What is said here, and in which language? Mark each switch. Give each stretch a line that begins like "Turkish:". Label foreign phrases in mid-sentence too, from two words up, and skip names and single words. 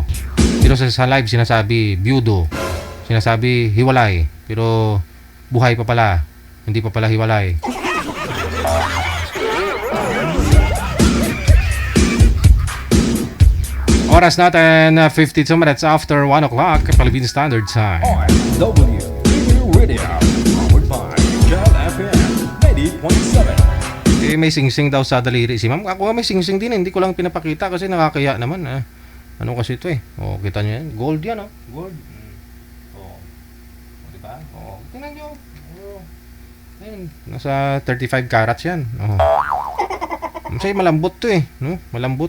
Filipino: Pero sa live sinasabi, byudo. Sinasabi, hiwalay. Pero buhay pa pala. Hindi pa pala hiwalay. Oras natin
English: 52 minutes after 1 o'clock Philippine Standard Time. OFW Radio, powered by Jal FM 90.7.
Filipino: May sing-sing daw sa daliri si ma'am. Ako nga may sing-sing din. Hindi ko lang pinapakita kasi nakakaya naman. Ano kasi ito eh. Oh, kita nyo yan. Gold yan, oh. Gold. Oh. Diba? Oh, tingnan nyo. Oh. Ayun. Nasa 35 carats yan. Oh. Masaya malambot to eh. No? Malambot.